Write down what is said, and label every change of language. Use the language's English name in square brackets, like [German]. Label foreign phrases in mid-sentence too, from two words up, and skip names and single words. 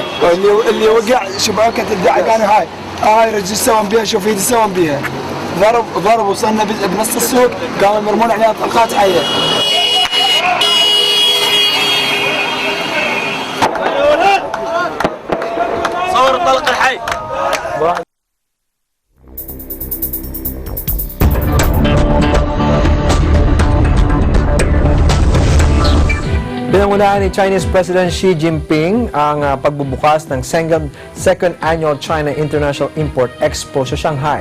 [Arabic] اللي وقع شباكه الدعقانه هاي رجل سوون بيها. شوف ايدي سوون بيها. ضرب وصلنا بنص السوق قاموا يرمون علينا طلقات حيه. صور الطلق الحي. [Filipino] Pinangunahan ni Chinese President Xi Jinping ang pagbubukas ng second annual China International Import Expo sa Shanghai.